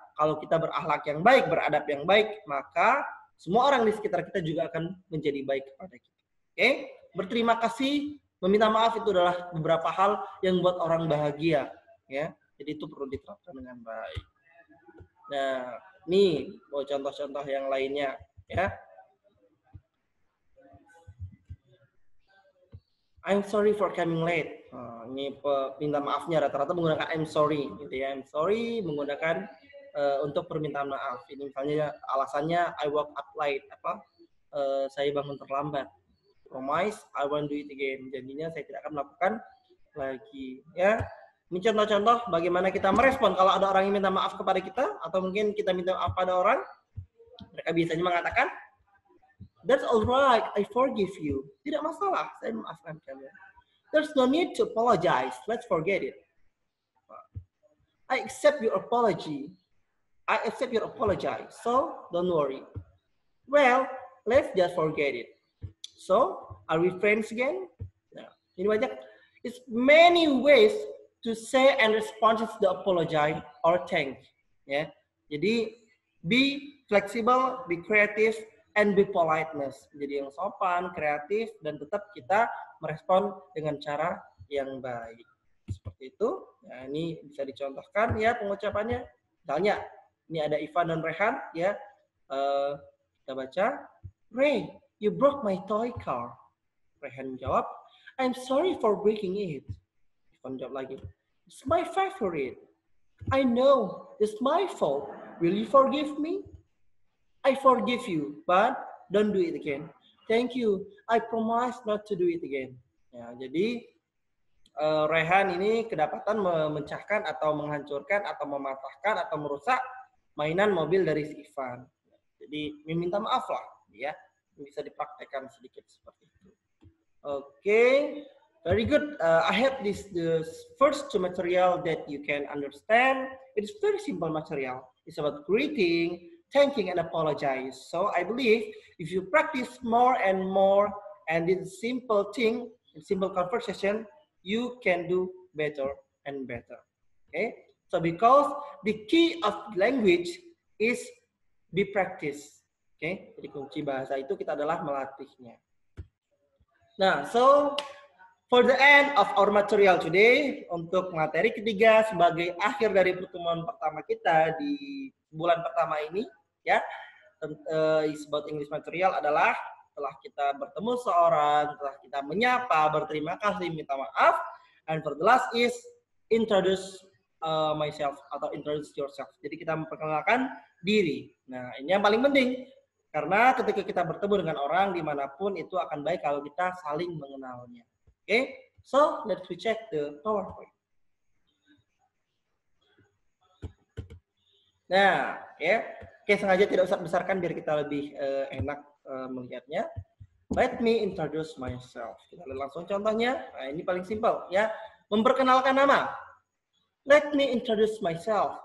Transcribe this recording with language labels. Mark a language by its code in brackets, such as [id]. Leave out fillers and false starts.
[id] Kalau kita berakhlak yang baik, beradab yang baik, maka semua orang di sekitar kita juga akan menjadi baik kepada kita. Oke? Berterima kasih, meminta maaf itu adalah beberapa hal yang membuat orang bahagia, ya. Jadi itu perlu diterapkan dengan baik. Nah, nih mau contoh-contoh yang lainnya, ya. [en] I'm sorry for coming late. [id] Ini minta maafnya rata-rata menggunakan [en] I'm sorry, [id] gitu ya. [en] I'm sorry [id] menggunakan untuk permintaan maaf. Ini misalnya alasannya [en] I woke up late, [id] saya bangun terlambat. [en] Promise I won't do it again. [id] Jadinya saya tidak akan melakukan lagi, ya. Ini contoh-contoh bagaimana kita merespon kalau ada orang yang minta maaf kepada kita atau mungkin kita minta maaf pada orang. Mereka biasanya mengatakan, [en] "That's alright, I forgive you." [id] Tidak masalah, saya memaafkan kamu. [en] "There's no need to apologize. Let's forget it." "I accept your apology. I accept your apology. So don't worry." "Well, let's just forget it." "So, are we friends again?" [id] Nah, ini banyak. [en] It's many ways to say and respond to the apology or thank. [id] Ya, jadi [en] be flexible, be creative, and be politeness. [id] Jadi yang sopan, kreatif, dan tetap kita merespon dengan cara yang baik. Seperti itu. Nah, ini bisa dicontohkan ya pengucapannya. Misalnya, ini ada Ivan dan Rehan ya. Kita baca, [en] "Ray, you broke my toy car." [id] Rehan jawab, [en] "I'm sorry for breaking it." [id] Ivan jawab lagi, [en] "It's my favorite." "I know, it's my fault. Will you forgive me?" "I forgive you, but don't do it again." "Thank you. I promise not to do it again." [id] Ya, jadi Rehan ini kedapatan memecahkan atau menghancurkan atau mematahkan atau merusak mainan mobil dari si Ivan. Jadi meminta maaf lah, ya. Bisa dipraktekkan sedikit seperti itu. [en] Okay, very good. I have the first two material that you can understand. It is very simple material. It's about greeting, thanking, and apologize. So I believe if you practice more and more, and this simple thing, simple conversation, you can do better and better. Okay, so because the key of language is be practice. [id] Okay, jadi kunci bahasa itu kita adalah melatihnya. Nah, [en] so for the end of our material today, [id] untuk materi ketiga sebagai akhir dari pertemuan pertama kita di bulan pertama ini, ya, [en] is about English material [id] adalah setelah kita bertemu seorang, setelah kita menyapa, berterima kasih, minta maaf, [en] and for the last is introduce myself [id] atau [en] introduce yourself. [id] Jadi kita memperkenalkan diri. Nah, ini yang paling penting. Karena ketika kita bertemu dengan orang dimanapun itu akan baik kalau kita saling mengenalnya. [en] Okay, so let's check the PowerPoint. [id] Nah, ya, oke, sengaja tidak usah besarkan biar kita lebih enak melihatnya. [en] Let me introduce myself. [id] Kita lihat langsung contohnya. Nah, ini paling simpel ya. Memperkenalkan nama. [en] Let me introduce myself.